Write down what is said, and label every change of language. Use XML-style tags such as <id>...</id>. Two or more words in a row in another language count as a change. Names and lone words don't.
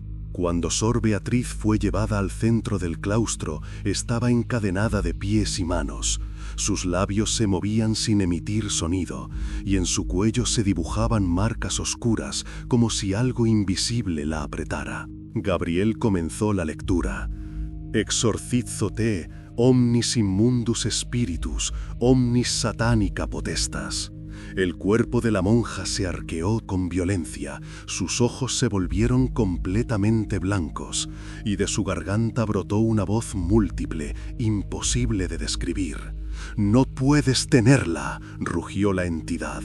<es>Cuando Sor Beatriz fue llevada al centro del claustro, estaba encadenada de pies y manos. Sus labios se movían sin emitir sonido, y en su cuello se dibujaban marcas oscuras, como si algo invisible la apretara. Gabriel comenzó la lectura.</es> <la>Exorcizo te, omnis immundus spiritus, omnis satanica potestas.</la> <es>El cuerpo de la monja se arqueó con violencia, sus ojos se volvieron completamente blancos, y de su garganta brotó una voz múltiple, imposible de describir. «No puedes tenerla», rugió la entidad.</es>